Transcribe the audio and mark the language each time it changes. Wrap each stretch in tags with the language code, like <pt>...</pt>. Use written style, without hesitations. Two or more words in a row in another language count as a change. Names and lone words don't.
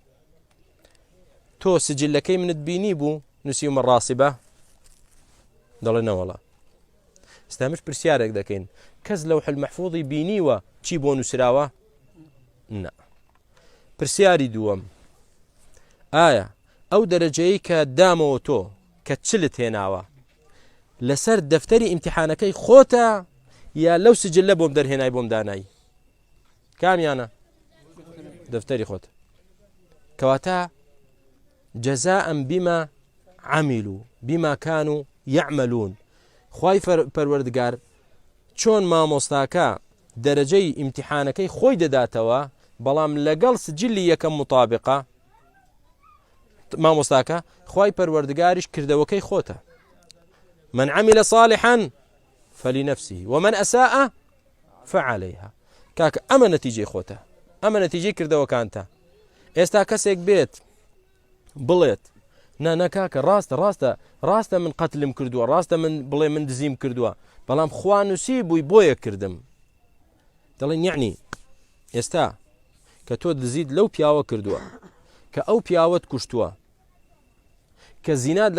<ckb>تۆ سجلەکەی منت بینی بوو نووسیومە ڕاستیبە دەڵێ نەوەڵا ئێستامش پرسیارێک دەکەین کەس</ckb> <ar>لەوح المەحفوظی</ar> <ckb>بینیوە چی بۆ نووسراوە نا پرسیاری دووەم ئایا ئەو دەرەجەیە کە دامەوە تۆ کە چلت هێناوە لەسەر دەفتەری ئیمتیحانەکەی خۆتە یا لەو سجلە بۆم دەرهێنای بۆم دانایی کامیانە دەفتەری خۆت کەواتە</ckb> <ar>جەزاء بما عملوا بما كانوا يعملون</ar> <ckb>خوای پەروەردگار چۆن مامۆستاکە دەرەجەی ئیمتیحانەکەی خۆی دەداتەوە بەڵام لەگەڵ سجلی یەکەم مطابقە مامۆستاکە خوای پەروەردگاریش کردەوەکەی خۆتە</ckb> <ar>من عمل صالحا فلنفسه ومن أساء فعليها</ar> <ckb>کاکە ئەمە نەتیجەی خۆتە ئەمە نەتیجەی کردەوەکانتە ئێستا کەسێک بێت بڵێت نا کاکە ڕاستە من قەتلم کردووە ڕاستە من بڵێ من دزیم کردووە بەڵام خوا نووسی بووی بۆیە کردم دەڵێن یعنی ئێستا کە تۆ دزیت لەو پیاوە کردووە کە ئەو پیاوەت کوشتووە کە زینات</ckb>